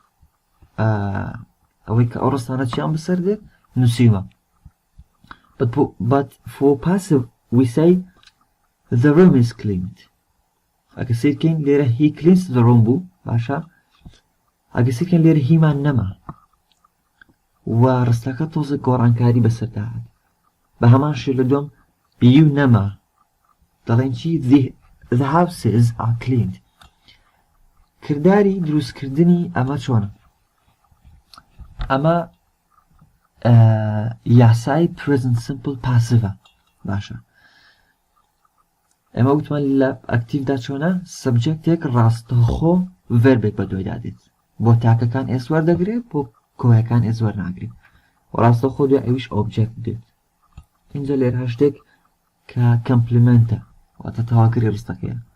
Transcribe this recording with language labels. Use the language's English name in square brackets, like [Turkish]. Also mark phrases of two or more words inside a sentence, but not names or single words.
[Central Kurdish] ئەوەی کە ئەو ڕستانە چیان بەسەر دێت نووسیوە [English] but for passive we say the room is cleaned [Central Kurdish] ئەگە سیرکەین لێرە [English] he cleans the room [Central Kurdish] بوو باشە ئەگە سیرکەین لێرە هیمان نەما و ڕستەکە تۆزە گۆڕانکاری بەسەردا هات بە هەمان شێ لە دوم you نەما دەڵێن چی [English] the houses are cleaned [Central Kurdish] کردداری دروستکردنی ئەمە چۆنە ئەمە یاسای [English] present simple passive [Central Kurdish] باشە ئەمە وتمان لە ئەکتیڤدا چۆنە سەبجەکتێک ڕاستەوخۆ ڤێربێک بە دوای دادێت بۆ تاکەکان ئێس وەردەگرێت بۆ کۆیەکان ئێس وەرناگرێت و ڕاستەوخۆ دوای ئەویش ئۆبجێکت دێت اینجا لێرە هەشتێک کە کەمپلیمنتە واتە تەواکری ڕستەکەیە